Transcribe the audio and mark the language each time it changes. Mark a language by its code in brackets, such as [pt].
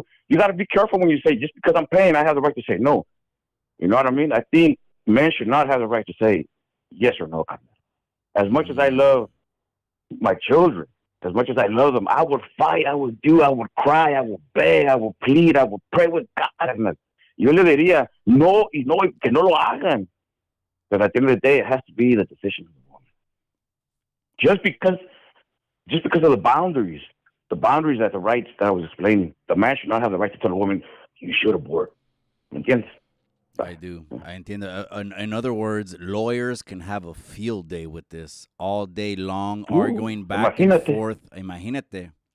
[en] You gotta be careful when you say, just because I'm paying, I have the right to say no. You know what I mean? I think men should not have the right to say yes or no. As much as I love my children, as much as I love them, I would fight, I would cry, I would beg, I would plead, I would pray with God. [es] Yo le diría, no, y no, que no lo hagan. [en] But at the end of the day, it has to be the decision of the woman. Just because of the boundaries that the rights that I was explaining, the man should not have the right to tell a woman, you should abort. [es] ¿Entiendes? [en] I do. I [es] entiendo. [en] In other words, lawyers can have a field day with this all day long, arguing back and forth. [es] Imagínate.